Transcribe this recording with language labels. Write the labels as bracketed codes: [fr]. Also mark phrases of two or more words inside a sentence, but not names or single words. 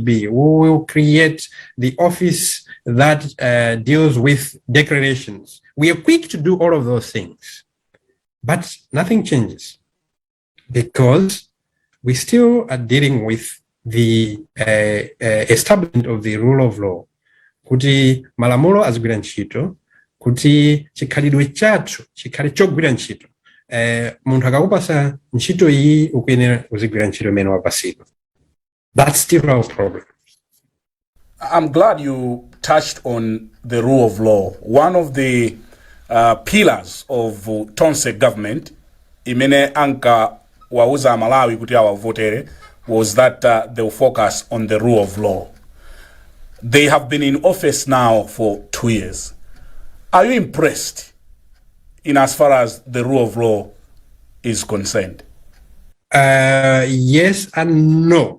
[en] We will create the office that deals with declarations. We are quick to do all of those things, but nothing changes because we still are dealing with the establishment of the rule of law. [ny] Kuti malamulo azigwira ntchito, kuti chikhalidwe chathu chikhale chogwira ntchito. muntu akakupasa ntchito iyi ukuyenera kuzigwira ntchito imene wapasidwa. [en] That's still our problem. I'm glad you touched on the rule of law. One of the pillars of Tonse government, [ny] imene anka wauza Malawi kuti awavotere, [en] was that they will focus on the rule of law. They have been in office now for 2 years. Are you impressed in as far as the rule of law is concerned? Yes and no.